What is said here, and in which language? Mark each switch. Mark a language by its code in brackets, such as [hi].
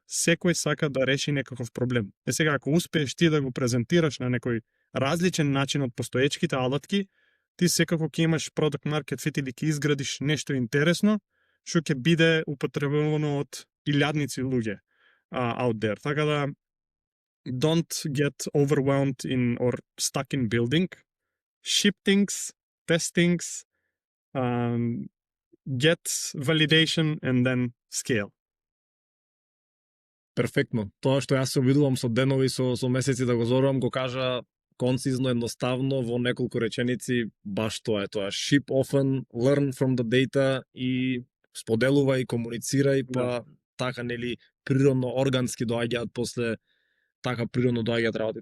[mk] Секој сака да реши некаков проблем. Сега, ако успееш ти да го презентираш на некој различен начин од постоечките алатки, ти секако ќе имаш product market fit или ќе изградиш нешто интересно, што ќе биде употребувано од илјадници луѓе [en] out there. [mk] Така да, [en] don't get overwhelmed or stuck in building. Ship things, test things, get validation and then scale. [mk] Перфектно. Тоа што јас се обидувам со денови, со месеци да го зорувам, го кажа концизно, едноставно, во неколку реченици, баш тоа е тоа. [en] Ship often, learn from the data [mk] и споделувај, комуницирај, па така нели природно, органски доаѓаат после така природно доаѓаат работи.